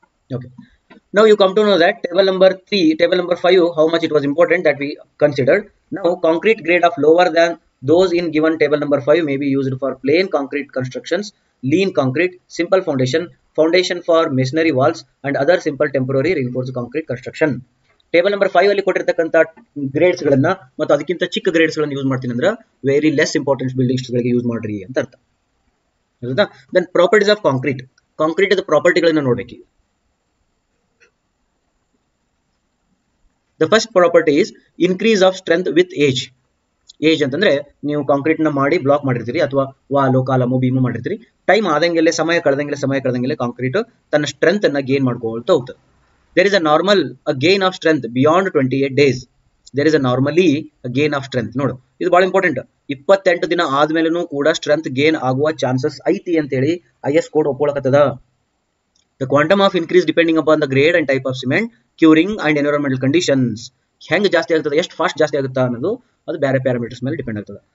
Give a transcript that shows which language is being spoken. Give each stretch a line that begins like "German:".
English: Okay, now you come to know that table number 3, table number 5, how much it was important that we considered. Now concrete grade of lower than those in given table number 5 may be used for plain concrete constructions, lean concrete, simple foundation for masonry walls and other simple temporary reinforced concrete construction.
Kannada: Table number 5 ಅಲ್ಲಿ ಕೊಟ್ಟಿರ್ತಕ್ಕಂಥ grades ಗಳನ್ನ ಮತ್ತು ಅದಕ್ಕಿಂತ ಚಿಕ್ಕ grades ಗಳನ್ನ use ಮಾಡ್ತೀನಿ ಅಂದ್ರೆ very less importance buildings ಗಳಿಗೆ ಯೂಸ್ ಮಾಡ್ರಿ ಅಂತ ಅರ್ಥ. ಹೌದಾ? Then properties of concrete. Concrete ಪ್ರಾಪರ್ಟಿಗಳನ್ನ ನೋಡ್ಬೇಕು.
English: The first property is increase of strength with age.
Kannada: Age ಅಂತಂದ್ರೆ ನೀವು ಕಾಂಕ್ರೀಟ್ ನ ಮಾಡಿ ಬ್ಲಾಕ್ ಮಾಡಿರ್ತೀರಿ ಅಥವಾ ವಾಲು ಕಾಲಮು ಬೀಮು ಮಾಡಿರ್ತೀರಿ. ಟೈಮ್ ಆದಂಗೆಲ್ಲ ಸಮಯ ಕಳೆದಂಗೆಲ್ಲ ಕಾಂಕ್ರೀಟ್ ತನ್ನ ಸ್ಟ್ರೆಂತ್ ಅನ್ನ ಗೇನ್ ಮಾಡ್ಕೊಳ್ತಾ ಹೋಗ್ತದೆ.
English: There is a normal gain of strength beyond 28 days. There is a normally gain of strength. ನೋಡು, ಇದು ಬಹಳ important.
Kannada: 28 ದಿನ ಆದ್ಮೇಲೂ ಕೂಡ ಸ್ಟ್ರೆಂತ್ ಗೇನ್ ಆಗುವ ಚಾನ್ಸಸ್ ಐತಿ ಅಂತೇಳಿ IS code ಒಪ್ಕೊಳ್ಳಕತ್ತದ.
English: The quantum of increase depending upon the grade and type of cement, curing and environmental conditions.
Kannada: ಹೆಂಗ್ ಜಾಸ್ತಿ ಆಗ್ತದೆ, ಎಷ್ಟು ಫಾಸ್ಟ್ ಜಾಸ್ತಿ ಆಗುತ್ತಾ ಅನ್ನೋದು ಅದು ಬೇರೆ ಪ್ಯಾರಾಮೀಟರ್ಸ್ ಮೇಲೆ ಡಿಪೆಂಡ್ ಆಗ್ತದೆ.